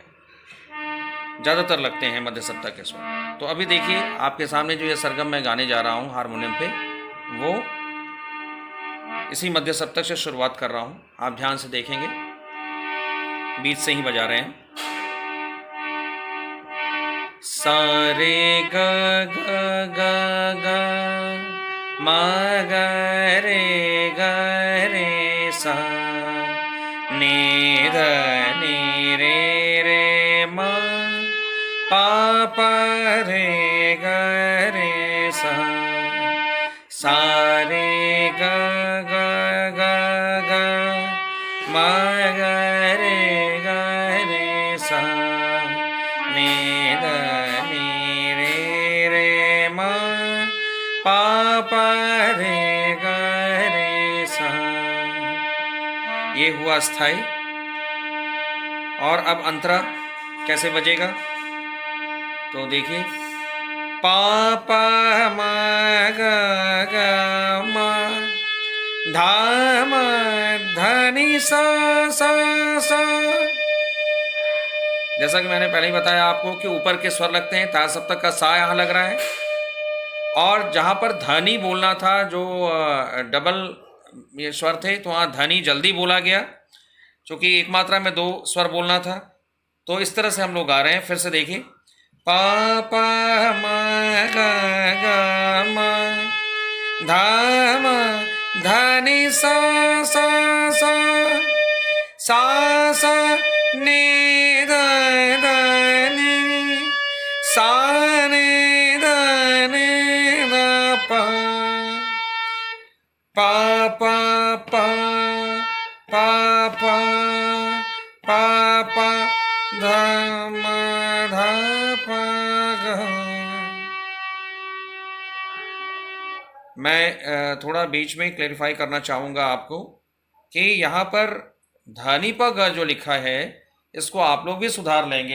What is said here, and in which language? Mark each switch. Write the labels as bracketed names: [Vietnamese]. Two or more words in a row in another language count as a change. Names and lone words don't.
[Hindi] ज़्यादातर लगते हैं मध्य सप्तक के स्वर। तो अभी देखिए आपके सामने जो ये सरगम मैं गाने जा रहा हूँ हारमोनियम पे, वो इसी मध्य सप्तक से शुरुआत कर रहा हूँ। आप ध्यान से देखेंगे, बीच से ही बजा रहे हैं। सा रे ग ग ग ग म ग रे सा नी ध नी रे म पा पा रे ग रे सा रे ग ग ग ग म ग रे सा नी ध नी रे म पा पा रे ग रे सा। ये हुआ स्थाई। और अब अंतरा कैसे बजेगा तो देखिए, पा पा म ग ग म धा म ध नि सा सा सा। जैसा कि मैंने पहले ही बताया आपको कि ऊपर के स्वर लगते हैं, ता सप्तक का सा यहाँ लग रहा है, और जहाँ पर धनी बोलना था, जो डबल ये स्वर थे, तो वहाँ धनी जल्दी बोला गया क्योंकि एक मात्रा में 2 स्वर बोलना था। तो इस तरह से हम लोग गा रहे हैं। फिर से देखिए, पा पा म ग ग म धा म धा नि सा सा सा सा सा नि ध ध नि सा नि ध नि ध पा पा पा पा पा पा पा पा धा म धा पा ग। मैं थोड़ा बीच में क्लैरिफाई करना चाहूँगा आपको कि यहाँ पर धानी प ग जो लिखा है, इसको आप लोग भी सुधार लेंगे।